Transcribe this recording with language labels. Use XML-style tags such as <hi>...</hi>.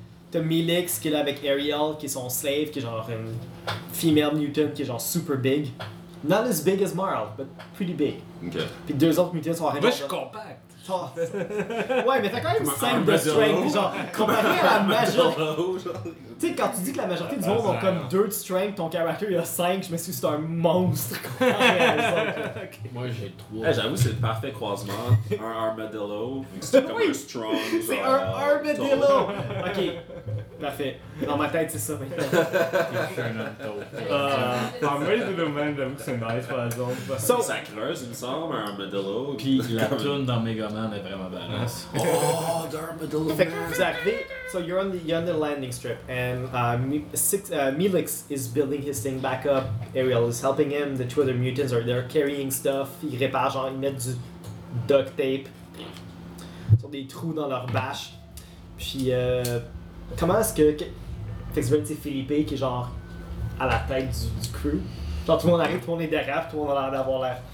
<fr>T'as Milix qui est là avec Ariel, qui est son slave, qui est genre une</fr> <en>female mutant,</en> <fr>qui est genre</fr> <en>super big. Not as big as Marl, but pretty big. Okay.</en> <fr>Puis deux autres mutants sont arrivés. Moi, je suis compact. Oh. Ouais, mais t'as quand même 5 de strength. Genre, comparé à la majorité. Tu sais, quand tu dis que la majorité du monde ont comme 2 de strength, ton character il a 5, je me suis dit que c'est un monstre. Okay. Moi, j'ai 3. Hey, j'avoue, c'est le parfait croisement. Un armadillo. C'est comme un strong. C'est un armadillo. Ok. Parfait. Dans ma tête, c'est ça maintenant. En vrai, c'est le même, j'avoue que c'est nice par exemple. So, ça creuse, il me semble, un armadillo. Puis la toune dans Megaman est vraiment badass. Oh, d'armadillo. Fait que vous arrivez.</fr> <en>So you're on the landing strip, and Milix is building his thing back up. Ariel is helping him. The two other mutants are carrying stuff.</en> <fr>Ils réparent, genre, ils mettent du duct tape sur des trous dans leur bâche. Puis, comment est-ce que. Fait que c'est Philippe qui est genre à la tête du crew. Genre, tout le monde arrive, tout le monde est derrière, tout le monde a l'air d'avoir l'air.</fr>